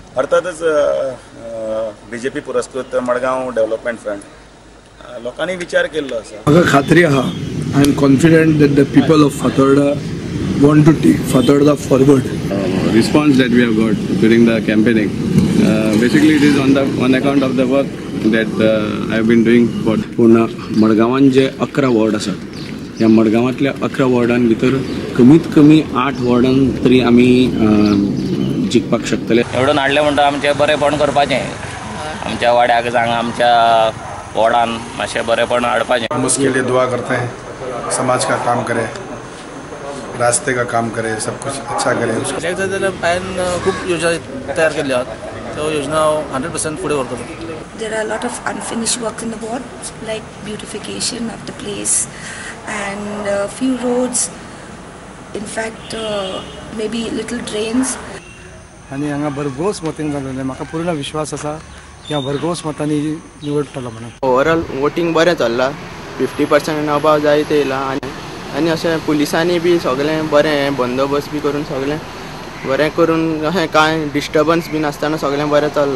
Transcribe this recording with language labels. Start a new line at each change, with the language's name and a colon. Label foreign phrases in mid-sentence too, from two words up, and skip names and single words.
Konkani: अर्थातच बीजेपी पुरस्कृत मडगांव डेव्हलपमेंट फ्रंट लोकांनी विचार केल्लो आसा. म्हाका खात्री आहा,
English: I am confident that the people of Fatorda want to take further forward. Response that we have got during the campaigning. Basically, it is on account of the work that I have been doing for.
Konkani: पूर्ण मडगांवान जे 11 वॉर्ड आसात, ह्या मडगांवांतल्या 11 वॉर्डां भितर कमीत कमी 8 वॉर्डां तरी आमी जिखपाक शकतले. एवढं हाडलें म्हणटा आमचें बरेपण करपाचें, आमच्या वाड्याक जावं आमच्या वॉर्डान मातशें बरेपण हाडपाचें.
Hindi: हम उसके लिए दुआ करते हैं, समाज का काम करे, रास्ते का काम करे, सब कुछ अच्छा करे.
Marathi: खूप योजना तयार केल्या आहेत, त्या योजना 100% पुढे करतो.
English: There are a lot of unfinished work in the ward, like beautification of the place and few roads. In fact, maybe little drains.
Konkani: आणि हांगा भरघोस मतींग जालेलें, म्हाका पूर्ण विश्वास आसा की हांव भरघोस मतांनी निवडटलो म्हणून.
English: overall voting
Konkani: बरें चल्लां, 50% अबाव जायत येयलां आनी अशें पुलिसांनी बी सगळें बरें बंदोबस्त बी करून सगळें बरें करून अशें कांय डिस्टर्बन्स बी नासतना सगळें बरें चल्लां.